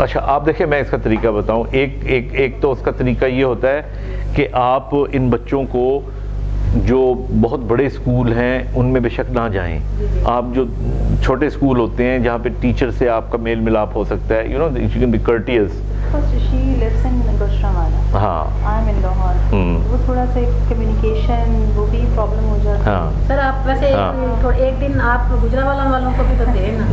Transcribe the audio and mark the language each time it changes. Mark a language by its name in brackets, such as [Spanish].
[Urdu] اچھا, آپ دیکھیں میں اس کا طریقہ بتاؤں. ایک تو اس کا طریقہ یہ ہوتا ہے کہ آپ ان بچوں کو جو بہت بڑے اسکول ہیں ان میں بے شک نہ جائیں. آپ جو چھوٹے اسکول ہوتے ہیں جہاں پہ ٹیچر سے آپ کا میل ملاپ ہو سکتا ہے, [English] You know you can be courteous. She lives in Gujranwala. [Urdu] ہاں, [English] I'm in Lahore. [Urdu] وہ تھوڑا سا کمیونیکیشن وہ بھی پرابلم ہو جاتی ہے. ہاں سر آپ ویسے ایک دن آپ گجرانوالہ والوں کو بھی تو دیں نا.